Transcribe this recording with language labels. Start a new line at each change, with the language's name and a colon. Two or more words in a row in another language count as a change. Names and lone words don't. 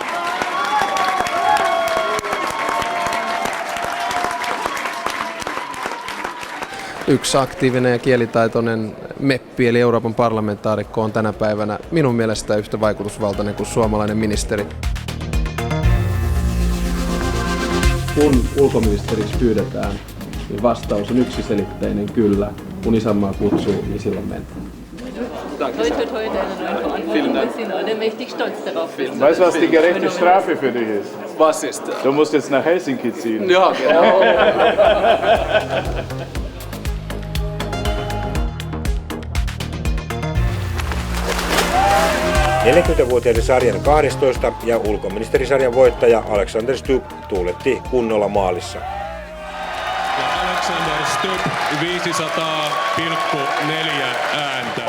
Finnish: Yksi aktiivinen ja kielitaitoinen meppi eli Euroopan parlamentaarikko on tänä päivänä minun mielestä yhtä vaikutusvaltainen kuin suomalainen ministeri. kun ulkoministeriksi pyydetään, niin vastaus on yksiselitteinen kyllä. Kun isänmaa kutsuu, niin silloin mennään.
German: Weißt du, was die gerechte Strafe für dich ist? Was ist das? Du musst jetzt nach Helsinki ziehen. Ja, genau.
Finnish: ...40-vuotiaiden sarjan 12 ja ulkoministerisarjan voittaja Alexander Stubb tuuletti kunnolla maalissa. Alexander Stubb 500,4 ääntä.